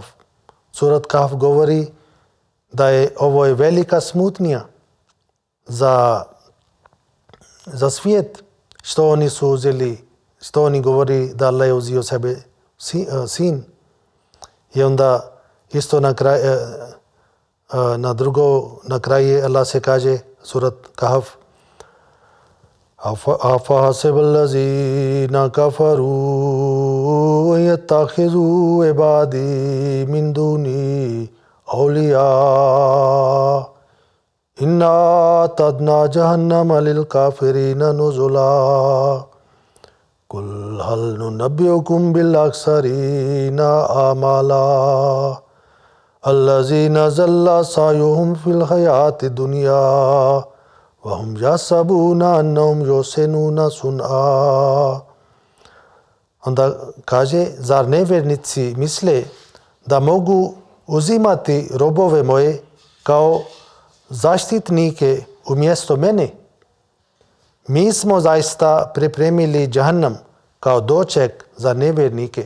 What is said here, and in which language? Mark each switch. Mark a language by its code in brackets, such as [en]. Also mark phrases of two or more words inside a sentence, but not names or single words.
[bs] Surat Kahf govori da je ovo velika smutnja za svijet, što oni su uzeli, što oni govori da Allah je uzio sebe sin. I onda isto na kraju Allah se kaže surat Kahf [ar] أفحسب الذين كفروا يتخذوا عبادي من دوني أولياء إنا أعتدنا جهنم للكافرين نزلا قل هل ننبئكم بالأخسرين أعمالا الذين ضل سعيهم في الحياة الدنيا وهم يحسبون أنهم يحسنون صنعا. [bs] Und da kaže, zar nevjernici misle da mogu uzimati robove moje kao zaštitnike umjesto mene? Mi smo zaista pripremili džahannam kao doček za nevjernike.